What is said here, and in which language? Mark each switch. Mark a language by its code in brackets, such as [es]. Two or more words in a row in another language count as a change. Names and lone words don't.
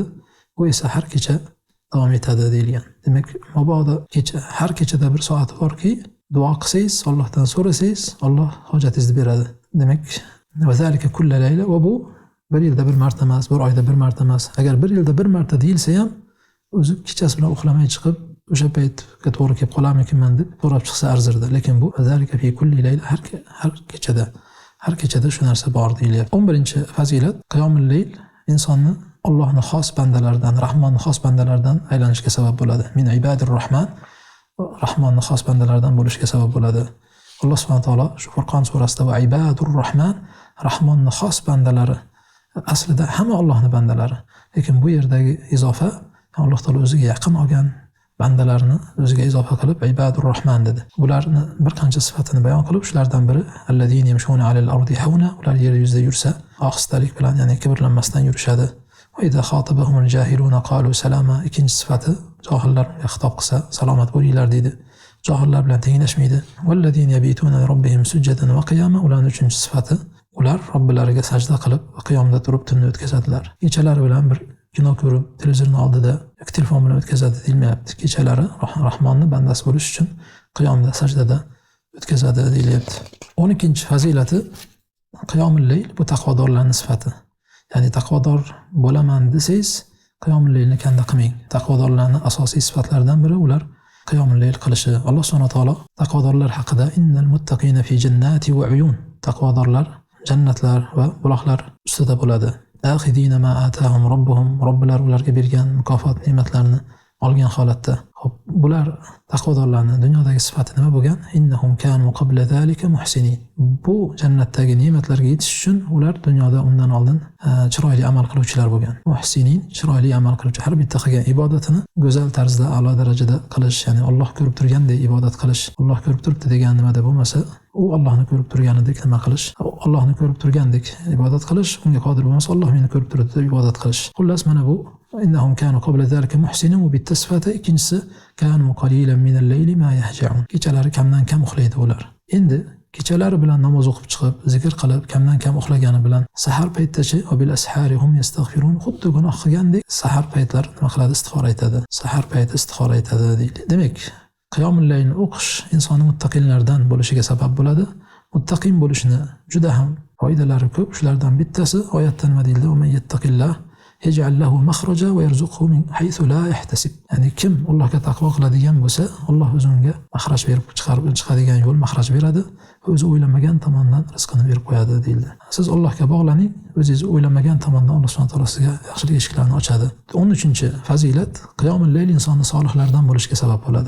[uz] Bu esa har kecha davom etadi deyilgan. Demak, mabodo har kechada bir soat borki, duo qilsangiz, Allohdan so'rasangiz, Alloh hojatingizni beradi. Demak, [ar] وذلك كل ليلة, [uz] va bu bir yilda bir marta emas, bir oyda bir marta emas. Agar bir yilda bir marta deyilsa ham, o'zi kechasi bilan uxlamay chiqib, o'sha paytga to'g'ri kelib qolarmikinman deb so'rab chiqsa arzirdi. Lekin bu [ar] ذلك في كل ليلة, [uz] har kechada shu narsa bor deyilyapti. 11-fazilat qiyomul layl insonni Allohning xos bandalaridan, Rahmonning xos bandalaridan aylanishga sabab bo'ladi. [ar] من عباد الرحمن, [uz] Rahmonning xos bandalaridan bo'lishga sabab bo'ladi. Alloh subhanahu va taolo shu Furqon surasida [ar] وعباد الرحمن, [uz] Rahmonning xos bandalari, aslida hamma Allohning bandalari. Lekin bu yerdagi izofa Alloh taolo o'ziga yaqin olgan bandalarni o'ziga izofa qilib [ar] عباد الرحمن [uz] dedi. Ularni bir qancha sifatini bayon qilib, shulardan biri [ar] الذين يمشون على الأرض هونا, [uz] ular yer yuzida yursa ohistalik bilan, ya'ni kibrlanmasdan yurishadi. [ar] وإذا خاطبهم الجاهلون قالوا سلاما, [uz] ikkinchi sifati johillarga xitob qilsa salomat bo'linglar deydi. Johillar bilan tenglashmaydi. [ar] والذين يبيتون لربهم سجدا وقياما, [uz] ularning uchinchi sifati ular Robbilariga sajda qilib va qiyomda turib tunni o'tkazadilar. Kechalari bilan bir kino ko'rib, televizorning oldida yoki telefon bilan o'tkazadi deyilmayapti. Kechalari Rahmonning bandasi bo'lish uchun qiyomda, sajdada o'tkazadi deyilyapti. 12-fazilati qiyomul layl, bu taqvodorlarning sifati. Ya'ni taqvodor bo'laman desangiz, qiyomul laylni kanda qilmang. Taqvodorlarning asosiy sifatlaridan biri ular qiyomul layl qilishi. Alloh subhanahu va taolo taqvodorlar haqida [ar] إن المتقين في جنات وعيون, [uz] taqvodorlar jannatlar va buloqlar ustida bo'ladi. [ar] آخذين ما آتاهم ربهم, [uz] robbilar ularga bergan mukofot ne'matlarini olgan holatda. Xo'p, bular taqvodorlarning dunyodagi sifati nima bo'lgan? [ar] إنهم كانوا قبل ذلك محسنين. [uz] Bu jannatdagi ne'matlarga yetish uchun ular dunyoda undan oldin chiroyli amal qiluvchilar bo'lgan. Muhsinin, chiroyli amal qiluvchi, har bitta qilgan ibodatini go'zal tarzda, a'lo darajada qilish, ya'ni Alloh ko'rib turgandek ibodat qilish. Alloh ko'rib turibdi degan nimada bo'lmasa, u Allohni ko'rib turganidek nima qilish? Allohni ko'rib turgandek ibodat qilish, unga qodir bo'lmasa Alloh meni ko'rib turibdi deb ibodat qilish. Xullas, mana bu [ar] إنهم كانوا قبل ذلك محسنين, [uz] va bitta sifati. Ikkinchisi [ar] كانوا قليلا من الليل ما يهجعون, [uz] kechalari kamdan kam uxlaydi ular. Endi kechalari bilan namoz o'qib chiqib, zikr qilib, kamdan kam uxlagani bilan sahar paytdachi [ar] وبالأسحار هم يستغفرون, [uz] xuddi gunoh qilgandek sahar paytlar nima qiladi? Istig'for aytadi. Sahar payti istig'for aytadi deydi. Demak, qiyomul laylni o'qish insonni muttaqinlardan bo'lishiga sabab bo'ladi. Muttaqin bo'lishni juda ham foydalari ko'p. Shulardan bittasi oyatda nima deyildi? [ar] "ومن يتق الله يجعل له مخرجا ويرزقه من حيث لا يحتسب." [uz] Ya'ni kim Allohga taqvo qiladigan bo'lsa, Alloh o'zi unga makhraj berib chiqadigan yo'l, makhraj beradi. O'zi o'ylamagan tomondan rizqini berib qo'yadi deyildi. Siz Allohga bog'laning, o'zingiz o'ylamagan tomondan Alloh subhanahu va taolo sizga yaxshilik eshiklarini ochadi. 13-fazilat qiyomul layl insonni solihlardan bo'lishga sabab bo'ladi.